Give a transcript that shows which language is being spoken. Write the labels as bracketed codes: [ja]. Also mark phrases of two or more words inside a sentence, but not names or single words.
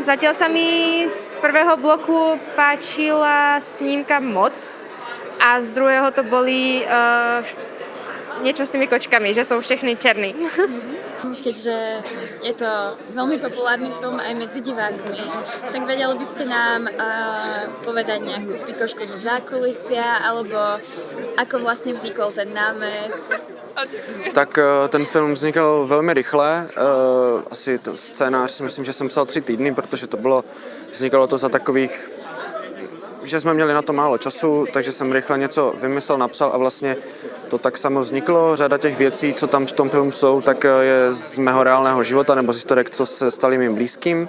[sk] Zatiaľ sa mi z prvého bloku páčila snímka Moc a z druhého to boli niečo s tými kočkami, že sú [cs] všechny černí. [sk] Keďže je to veľmi populárny film aj medzi divákmi, tak vedeli by ste nám povedať nejakú pikošku zo zákulisia, alebo ako vlastne vznikol ten námet? [cs] Tak ten film vznikal velmi rychle, asi scénář si myslím, že jsem psal 3 týdny, protože vznikalo to za takových, že jsme měli na to málo času, takže jsem rychle něco vymyslel, napsal a vlastně to tak samo vzniklo. Řada těch věcí, co tam v tom filmu jsou, tak je z mého reálného života nebo z historek, co se staly mým blízkým.